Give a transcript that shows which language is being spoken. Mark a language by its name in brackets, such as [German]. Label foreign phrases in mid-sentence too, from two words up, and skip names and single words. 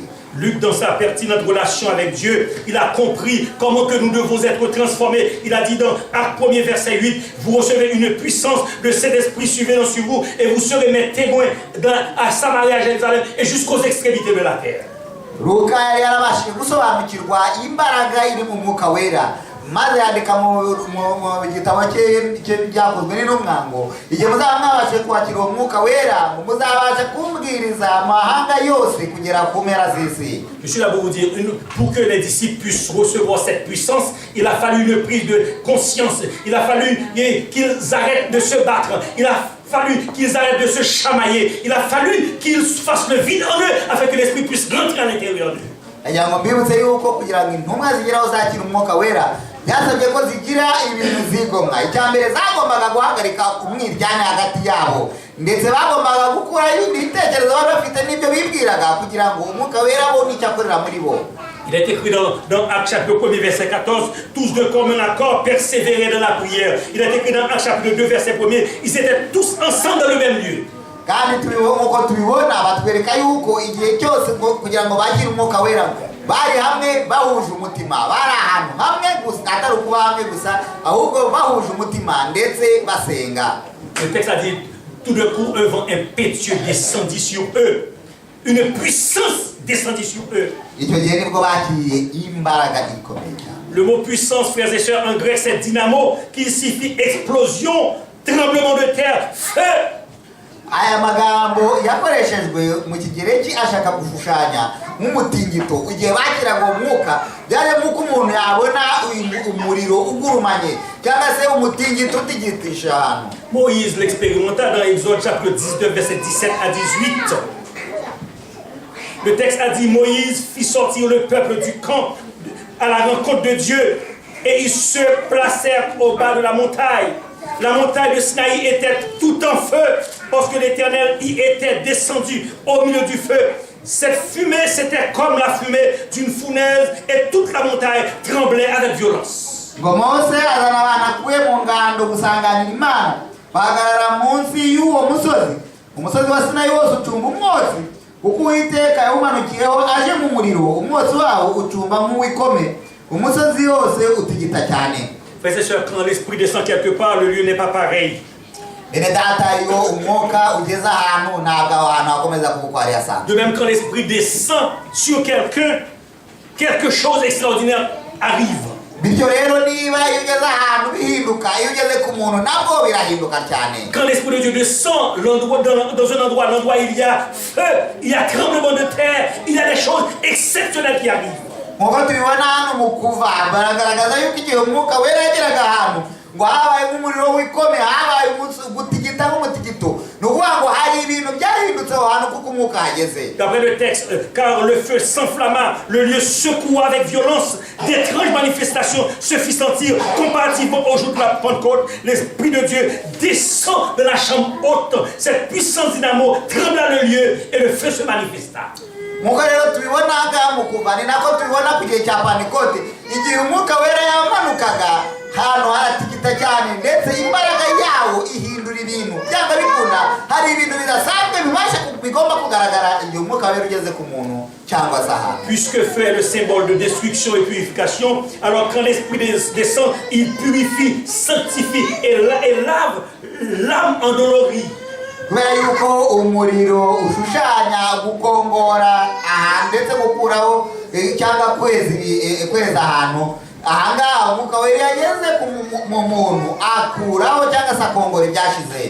[French] Luc, dans sa pertinente relation avec Dieu, il a compris comment que nous devons être transformés. Il a dit dans Acte 1er verset 8, vous recevez une puissance, le Saint-Esprit survenant sur vous et vous serez mes témoins à Samarie, à Jérusalem et jusqu'aux extrémités de la terre. [Kinyarwanda] Luka yari yarabashije gusobanukirwa imbaraga iri mu mwuka wera, maze yandika mu gitabo cye byakozwe n'intumwa ngo igihe muzaba mwabashe kwakira uwo mwuka wera muzabasha kumbwiriza amahanga yose kugera ku mpera z'isi. [French] Je suis là pour vous dire, pour que les disciples puissent recevoir cette puissance, il a fallu une prise de conscience, il a fallu qu'ils arrêtent de se battre, il a fallu qu'ils arrêtent de se chamailler, il a fallu qu'ils fassent le vide en eux afin que l'esprit puisse rentrer à l'intérieur d'eux. [Kinyarwanda] Agira ngo mbibutse yuko kugira ngo intumwa zigeraho zakira umwuka wera byasabye ko zigira ibintu zigomwa. Icyambere zagombaga guhagarika umwiryane hagati yabo, ndetse bagombaga gukura ibitekerezo bari bafite n'ibyo bibwiraga kugira ngo umwuka wera abone icyo akorera muri bo. [French] Il est écrit dans Actes chapitre 1 verset 14, tous de commun accord persévéraient dans la prière. Il est écrit dans Actes chapitre 2 verset 1er, ils étaient tous ensemble dans le même lieu. [Kinyarwanda] Kandi uko tubibona batwereka yuko igihe cyose kugira ngo bagire umwuka wera bari hamwe bahuje umutima, bari ahantu hamwe gusa, atari ukuba hamwe gusa ahubwo bahuje umutima ndetse basenga. [French] Le texte a dit, tout d'un coup un vent impétueux descendit sur eux, une puissance descendit sur eux. [Kinyarwanda] Icyo gihe nibwo bakiriye imbaraga ikomeye. [French] Le mot puissance, frères et sœurs, en grec c'est dynamo, qui signifie explosion, tremblement de terre, feu. [Kinyarwanda] Aya magambo yakoreshejwe mu kigereki ashaka gushushanya nk'umutingito. Igihe bakiraga uwo mwuka byari nk'uko umuntu yabona umuriro ugurumanye cyangwa se umutingito utigitisha ahantu. [French] Moïse l'expérimenta dans Exode chapitre 19 verset 17 à 18. Le texte a dit, Moïse fit sortir le peuple du camp à la rencontre de Dieu et ils se placèrent au bas de la montagne. La montagne de Sinaï était tout en feu parce que l'Éternel y était descendu au milieu du feu. Cette fumée, c'était comme la fumée d'une fournaise et toute la montagne tremblait avec violence. [Kinyarwanda] Mose azana banakuye mu ngando gusanganira Imana bahagarara munsi y'uwo musozi. Umusozi wa Sinayi wose ucumba umwotsi kuko Uwiteka yawumanukiyeho aje mu muriro, umwotsi wawo ucumba nk'uwikome, umusozi wose utigita cyane. [French] Frères et sœurs, quand l'esprit descend quelque part, le lieu n'est pas pareil. De même, quand l'esprit descend sur quelqu'un, quelque chose d'extraordinaire arrive. Quand l'esprit de Dieu descend dans un endroit, l'endroit il y a feu, il y a tremblement de terre, il y a des choses exceptionnelles qui arrivent. [Kinyarwanda] ngo habaye nk'umuriro w'ikome, habaye gutigita nk'umutigito. Ni ukuvuga ngo hari ibintu byahindutse aho hantu kuko umwuka hageze. [French] D'après le texte, car le feu s'enflamma, le lieu secoua avec violence, d'étranges manifestations se fit sentir. Comparativement au jour de la Pentecôte, l'Esprit de Dieu descend de la chambre haute, cette puissance dynamo trembla le lieu et le feu se manifesta. [Kinyarwanda] Muko rero tubibona ngaha mu kuva, ni nako tubibona ku gihe cya Pentekote, igihe umwuka wera yamanukaga hano haratigita cyane, ndetse imbaraga yawo ihindura ibintu byanga bikunda. Hari ibintu bidasanzwe bigomba kugaragara igihe umwuka wera ugeze ku muntu cyangwa se ahantu. [French] Puisque feu est le symbole de destruction et purification, alors quand l'Esprit descend, il purifie, sanctifie et lave l'âme endolorie. [Kinyarwanda] Kubera yuko umuriro ushushanya gukongora ahantu ndetse gukuraho cyangwa kweza ahantu, ahangaha umwuka wera yageze mu muntu akuraho cyangwa se akongora ibyashize.